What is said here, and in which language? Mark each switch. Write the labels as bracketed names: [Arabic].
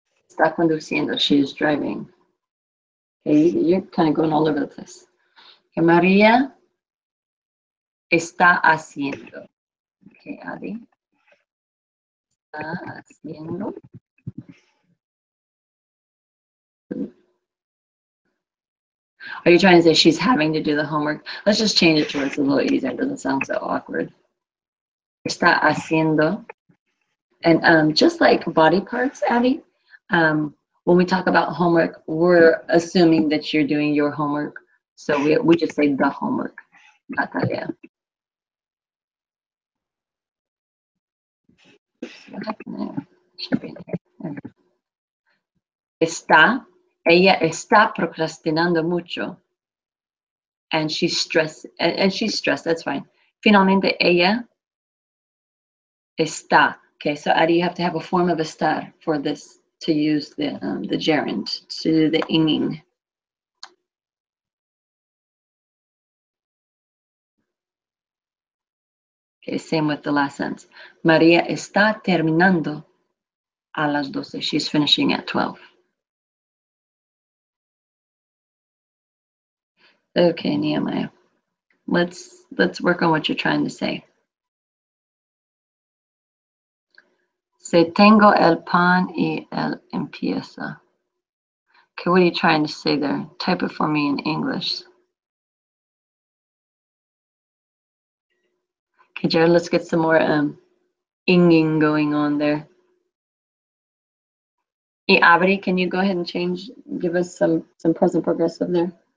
[Spanish] Está conduciendo, [English] she is driving. Okay, you're kind of going all over the place. [Spanish] Okay, María está haciendo. Okay, Adi. Está haciendo. [English] Are you trying to say she's having to do the homework? Let's just change it to where it's a little easier. It doesn't sound so awkward. [Spanish] Está haciendo. [English] And just like body parts, Abby, when we talk about homework, we're assuming that you're doing your homework. So we just say the homework, [Spanish] la tarea. [English] What happened there? Should be there. [Spanish] Ella está procrastinando mucho. [English] And she's stressed, that's fine. [Spanish] Finalmente, ella está. [English] Okay, so Adi, you have to have a form of estar for this to use the gerund, to do the inging. Okay, same with the last sentence. [Spanish] María está terminando a las 12. [English] She's finishing at 12. Okay, Nehemiah. Let's work on what you're trying to say. [Spanish] Say tengo el pan y el empieza. [English] Okay, what are you trying to say there? Type it for me in English. Okay, Jared, let's get some more inging going on there. Hey, Abby, can you go ahead and give us some present progressive there?